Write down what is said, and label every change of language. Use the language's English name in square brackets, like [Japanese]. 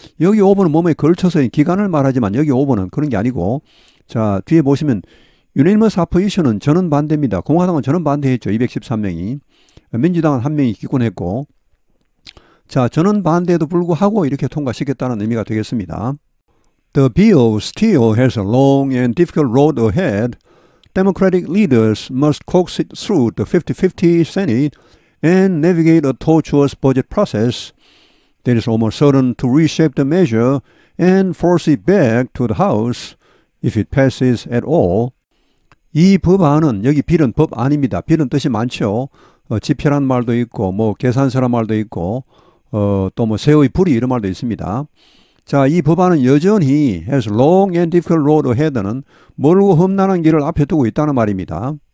[Korean] 여기 오버는 뭐뭐에 걸쳐서 기간을 말하지만 여기 오버는 그런 게 아니고, 자, 뒤에 보시면 [English] unanimous opposition [Korean] 은 전원 반대입니다. 공화당은 전원 반대했죠. 213명이. 민주당은 한 명이 기권했고, 자, 전원 반대에도 불구하고 이렇게 통과시켰다는 의미가 되겠습니다. [English] The bill still has a long and difficult road ahead. Democratic leaders must coax it through the 50-50 Senate and navigate a tortuous budget process that is almost certain to reshape the measure and force it back to the House if it passes at all. [Korean] 이 법안은, 여기 빌은 법안입니다. 빌은 뜻이 많죠. 지표란 말도 있고, 뭐 계산서란 말도 있고, 또 뭐 새의 불이 이런 말도 있습니다. 자, 이 법안은 여전히 [English] has long and difficult road ahead [Korean] 는 멀고 험난한 길을 앞에 두고 있다는 말입니다.